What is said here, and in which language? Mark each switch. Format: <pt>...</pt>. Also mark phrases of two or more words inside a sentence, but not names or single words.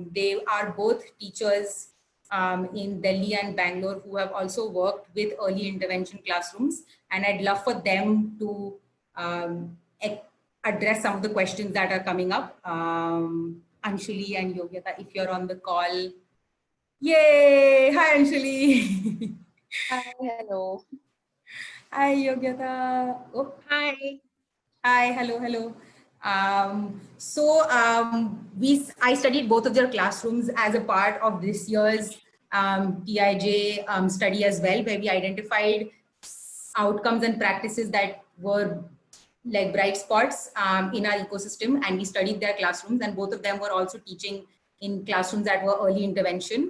<en>They are both teachers in Delhi and Bangalore who have also worked with early intervention classrooms. And I'd love for them to address some of the questions that are coming up. Anshuli and Yogyata, if you're on the call. Yay! Hi, Anshuli. Hi, hello. Hi, Yogyata. Oh. Hi. Hi, hello. I studied both of their classrooms as a part of this year's TIJ study as well, where we identified outcomes and practices that were like bright spots in our ecosystem, and we studied their classrooms, and both of them were also teaching in classrooms that were early intervention.</en>